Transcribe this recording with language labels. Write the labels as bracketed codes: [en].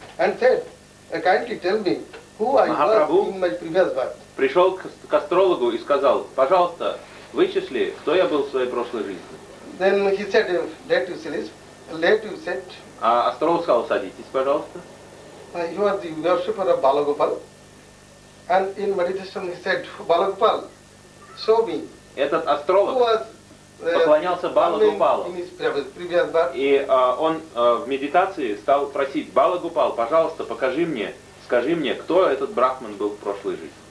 [ru] Махапрабху пришел к астрологу и сказал: пожалуйста, вычисли, кто я был в своей прошлой жизни. [en] Then he said, let you sit, let you sit. А астролог сказал: садитесь, пожалуйста. You are the worshipper of Balagopal. And in meditation he said, Balagopal, show me. [ru] Этот астролог поклонялся Балагупалу. И он в медитации стал просить: Балагупал, пожалуйста, покажи мне, скажи мне, кто этот брахман был в прошлой жизни.